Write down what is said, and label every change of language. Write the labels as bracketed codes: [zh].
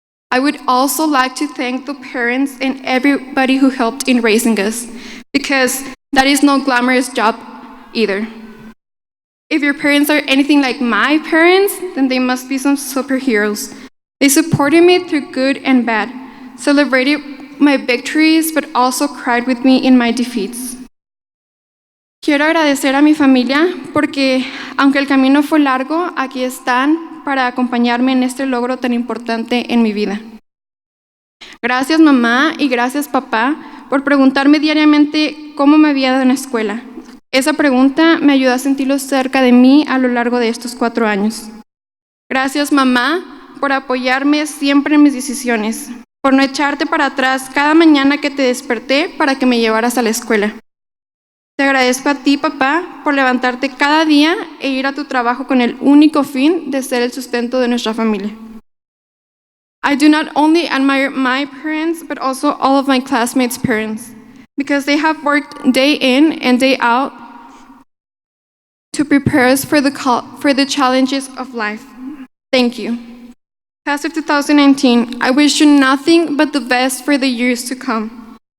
[en] I would also like to thank the parents and everybody who helped in raising us, because that is no glamorous job either. If your parents are anything like my parents, then they must be some superheroes. They supported me through good and bad, celebrated my victories, but also cried with me in my defeats. [es] Quiero agradecer a mi familia porque, aunque el camino fue largo, aquí están para acompañarme en este logro tan importante en mi vida. Gracias, mamá, y gracias, papá, por preguntarme diariamente cómo me había dado en la escuela. Esa pregunta me ayudó a sentirlos cerca de mí a lo largo de estos 4 años. Gracias, mamá, por apoyarme siempre en mis decisiones, por no echarte para atrás cada mañana que te desperté para que me llevaras a la escuela. Te agradezco a ti, papá, por levantarte cada día e ir a tu trabajo con el único fin de ser el sustento de nuestra familia. [en] I do not only admire my parents, but also all of my classmates' parents, because they have worked day in and day out to prepare us for the challenges of life. Thank you. Class of 2019, I wish you nothing but the best for the years to come.